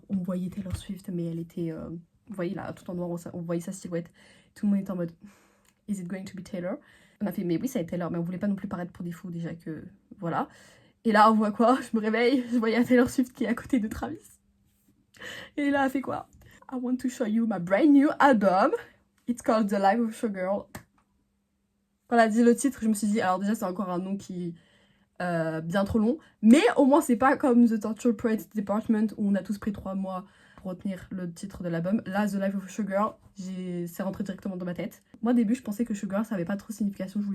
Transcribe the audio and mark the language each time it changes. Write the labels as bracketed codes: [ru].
[fr] On voyait Taylor Swift, mais elle était... vous voyez là, tout en noir, on voyait sa silhouette. Tout le monde était en mode, [en] is it going to be Taylor? [fr] On a fait, mais oui, ça va être Taylor, mais on voulait pas non plus paraître pour des fous déjà que... Voilà. Et là, on voit quoi? Je me réveille, je voyais Taylor Swift qui est à côté de Travis. Et là, elle fait quoi? [en] I want to show you my brand new album. It's called The Life of a Showgirl. [fr] Quand elle a dit le titre, je me suis dit, alors déjà, c'est encore un nom qui bien trop long. Mais au moins, c'est pas comme The Torture Poets Department où on a tous pris 3 mois pour retenir le titre de l'album. Là, The Life of a Showgirl, c'est rentré directement dans ma tête. Moi, au début, je pensais que Showgirl, ça avait pas trop de signification.